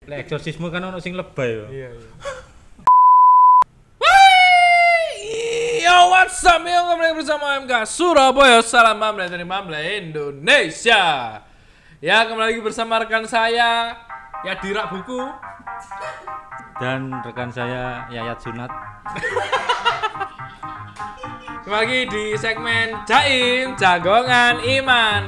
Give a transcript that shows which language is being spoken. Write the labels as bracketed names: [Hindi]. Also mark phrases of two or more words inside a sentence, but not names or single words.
[Javanese] Lek eksorsisme kan ono sing lebay yo. [Indonesian] Iya. [English] Yo, what's up? [Indonesian] Yo, kembali bersama MK Surabaya. Salam Mamle dari Mamle Indonesia. Ya, kembali lagi bersama rekan saya ya Dirak Buku Dan rekan saya Yayat Sunat. Kembali lagi di segmen Jaim, Jagongan Iman.